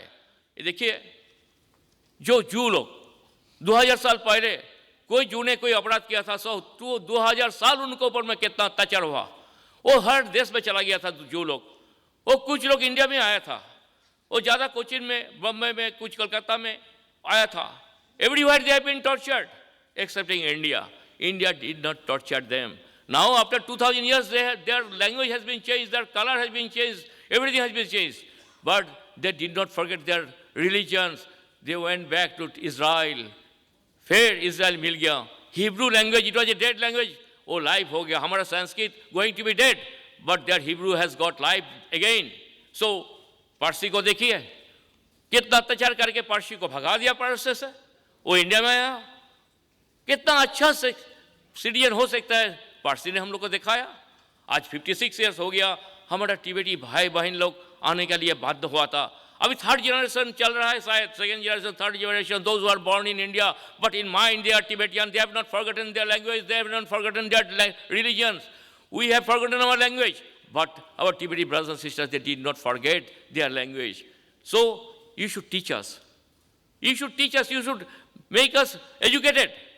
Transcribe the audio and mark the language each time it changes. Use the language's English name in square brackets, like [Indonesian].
[Hindi] ये देखिए, जो जू लोग 2000 साल पहले कोई जू ने कोई अपराध किया था, 2000 साल उनको ऊपर में कितना अत्याचार हुआ। वो हर देश में चला गया था जू लोग। वो कुछ लोग इंडिया में आया था, वो ज़्यादा कोचिन में, बम्बई में, कुछ कलकत्ता में आया था। [English] Everywhere they have been tortured, excepting India. India did not torture them. Now, after 2000 years, their language has been changed, their color has been changed, everything has been changed. But they did not forget their religions. They went back to Israel. [Hindi] फिर Israel मिल गया। [English] Hebrew language, it was a dead language, [Hindi] वो life हो गया। [English] हमारा Sanskrit going to be dead, but there Hebrew has got life again. [Hindi] सो पारसी को देखिए, कितना अत्याचार करके पारसी को भगा दिया पारसी से, वो इंडिया में आया। कितना अच्छा से सिटीजन हो सकता है, पारसी ने हम लोग को दिखाया। आज 56 ईयर्स हो गया, हमारा टिबेटी भाई बहन लोग आने के लिए बाध्य हुआ था। अभी थर्ड जनरेशन चल रहा है, शायद [English] Second generation, third generation, those who are born in India, but in my India Tibetan, they have not forgotten their language, they have not forgotten their religions. We have forgotten our language, but our टिबेटी brothers and sisters, they did not forget their language. So you should teach us, you should teach us, you should make us educated.